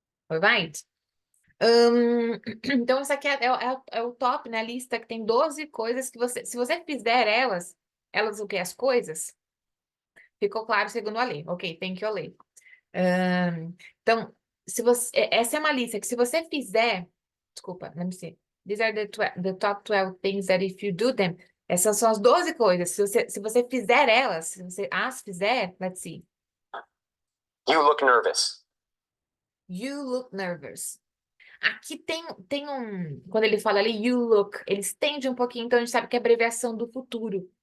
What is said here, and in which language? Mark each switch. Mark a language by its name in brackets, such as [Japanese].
[English] Alright? [Portuguese] Então, essa aqui é o top, né? A lista que tem 12 coisas que você... Se você fizer elas o que? As coisas? Ficou claro segundo a lei. Ok, [English] thank you, [Portuguese] lei. Então, se você... Essa é uma lista que se você fizer... Desculpa, [English] let me see. These are the top 12 things that if you do them... [Portuguese] Essas são as 12 coisas. Se você fizer elas, se você as fizer, [English] let's see. You look nervous. You look nervous. [Portuguese] Aqui tem um... Quando ele fala ali, [English] you look, [Portuguese] ele estende um pouquinho, então a gente sabe que é abreviação do futuro.